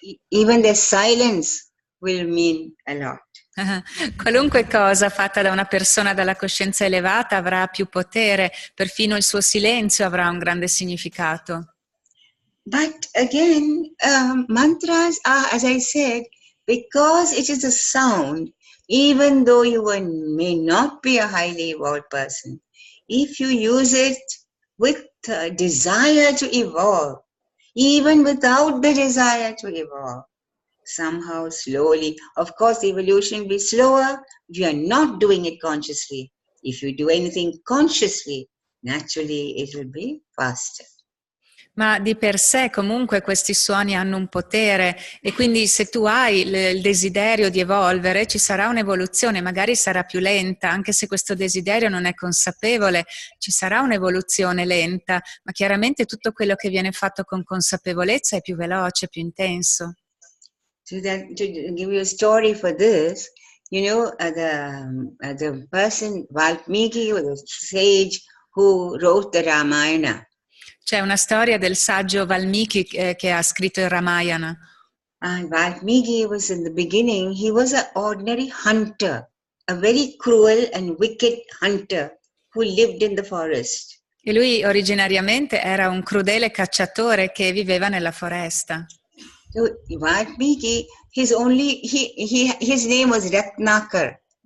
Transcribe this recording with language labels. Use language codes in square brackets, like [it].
[en] Even their silence will mean a lot. [it] Qualunque cosa fatta da una persona dalla coscienza elevata avrà più potere, perfino il suo silenzio avrà un grande significato. [en] But again, mantras are, as I said, because it is a sound, even though you may not be a highly evolved person, if you use it with desire to evolve, even without the desire to evolve, somehow slowly, of course the evolution will be slower if you are not doing it consciously. If you do anything consciously, naturally it will be faster. [it] Ma di per sé comunque questi suoni hanno un potere, e quindi se tu hai il desiderio di evolvere ci sarà un'evoluzione, magari sarà più lenta, anche se questo desiderio non è consapevole, ci sarà un'evoluzione lenta, ma chiaramente tutto quello che viene fatto con consapevolezza è più veloce, più intenso. [en] To give you a story for this, the person Valmiki was a sage who wrote the Ramayana. [it] C'è una storia del saggio Valmiki che ha scritto il Ramayana. [en] And Valmiki was in the beginning, he was an ordinary hunter, a very cruel and wicked hunter who lived in the forest. [it] E lui originariamente era un crudele cacciatore che viveva nella foresta. [en] So Valmiki, his name was Ratnakar.